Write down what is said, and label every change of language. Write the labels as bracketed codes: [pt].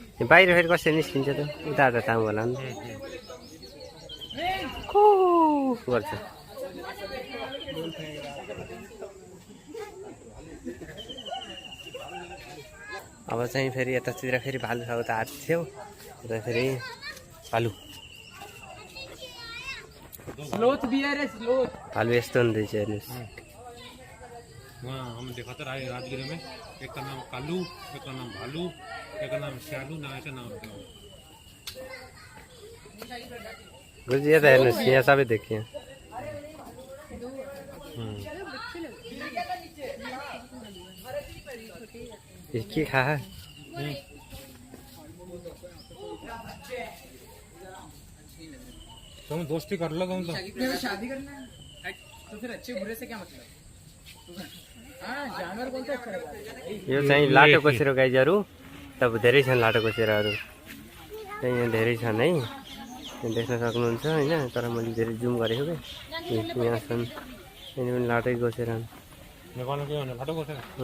[ne] बाहिर फेरि कसरी निस्किन्छ त उता त ताउँ होला नि गर्छ अब चाहिँ फेरि यतातिर फेरि भालु छ उता हात्ती थियो उता फेरि भालु भालु यस्तो हुँदैछ हेर्नुहोस् [hi] वहाँ हम देखा था राजगिर में एक का नाम कालू एक का नाम भालू एक का नाम श्यालू ना ऐसा नाम था [ne] गुरुजी यता हेर्नुहोस् यहाँ सबै देखियो के खा [hi] तुम दोस्ती कर लो तुम तो शादी करना है तो फिर अच्छे बुरे से क्या मतलब जानवर कौन सा अच्छा लगता [ne] यो चाहिँ लाटो कोसेरो गाईहरू तब धेरै छन् लाटो कोसेराहरू चाहिँ यहाँ धेरै छन् है यहाँ देख्न सक्नुहुन्छ होइन तर मैले धेरै जुम गरेको क्या यहाँ छन् यिनी पनि लाटै कोसेरा नेपालमा के भन्ने लाटो कोसेरा